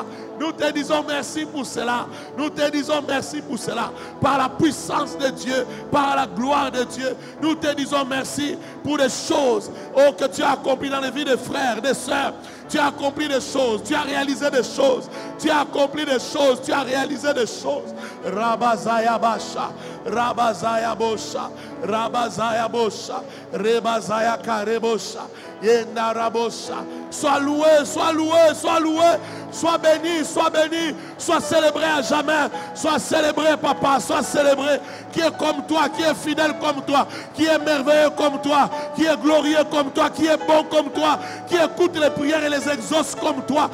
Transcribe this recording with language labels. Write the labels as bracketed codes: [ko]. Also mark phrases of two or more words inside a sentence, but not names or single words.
[fr] Nous te disons merci pour cela. Nous te disons merci pour cela. Par la puissance de Dieu, par la gloire de Dieu. Nous te disons merci pour les choses, oh, que tu as accomplies dans les vies des frères, des sœurs. Tu as accompli des choses, tu as réalisé des choses, tu as accompli des choses, tu as réalisé des choses. Rabazaya Basha, Rabazaya Bosha, Rabazaya Bosha, Rebazaya Karebosha, Yendarabosha. Sois loué, sois loué, sois loué, sois béni, sois célébré à jamais, sois célébré, papa, sois célébré. Qui est comme toi, qui est fidèle comme toi, qui est merveilleux comme toi, qui est glorieux comme toi, qui est bon comme toi, qui écoute les prières et les exauce comme toi.